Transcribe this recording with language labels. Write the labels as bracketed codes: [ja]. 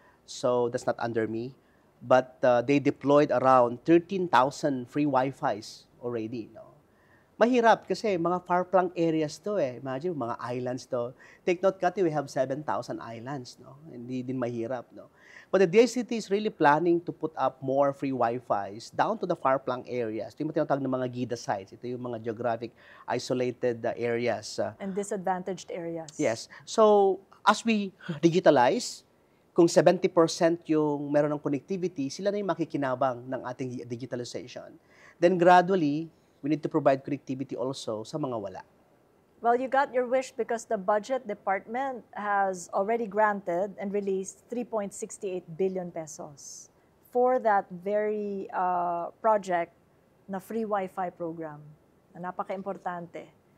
[en] So that's not under me. But they deployed around 13,000 free Wi-Fis already. No? [tl] Mahirap kasi mga far-flung areas to eh. Imagine, mga islands to. [en] Take note, Kati, we have 7,000 islands. No? [tl] Hindi din mahirap. [en] No? But the DICT is really planning to put up more free Wi-Fis down to the far-flung areas. [tl] Ito yung tinatawag ng mga GIDA sites. Ito yung mga geographic isolated areas. [en] And disadvantaged areas. [tl] Yes. [en] So, as we digitalize, [tl] kung 70% yung meron ng connectivity, sila na yung makikinabang ng ating digitalization. [en] Then gradually, we need to provide connectivity also [tl] sa mga wala. [en] Well, you got your wish because the budget department has already granted and released 3.68 billion pesos for that very project na free Wi-Fi program [tl] na napaka-importante.